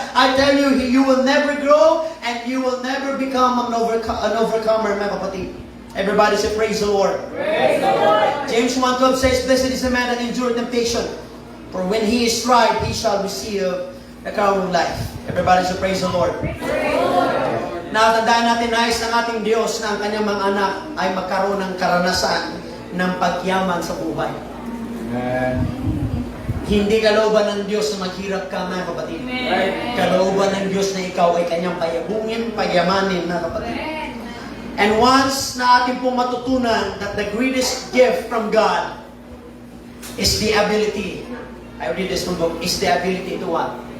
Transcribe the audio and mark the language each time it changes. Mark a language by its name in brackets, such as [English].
[English] I tell you, you will never grow and you will never become an overcomer, [Filipino] mga kapatid. [English] Everybody say, praise the Lord. Praise the Lord. James 1:12 says, blessed is the man that endureth temptation, for when he is tried, he shall receive the crown of life. Everybody say, praise the Lord. Praise the Lord. [Filipino] Natandaan natin, nais ng ating Diyos na ang kanyang mga anak ay magkaroon ng karanasan ng pagyaman sa buhay. Amen. Hindi kalooban ng Diyos na maghirap ka, mga kapatid. Amen. Kalooban ng Diyos na ikaw ay kanyang payabungin, pagyamanin, mga kapatid. [English] And once [Filipino] na ating pong matutunan [English] that the greatest gift from God is the ability, I read this from book, is the ability to what?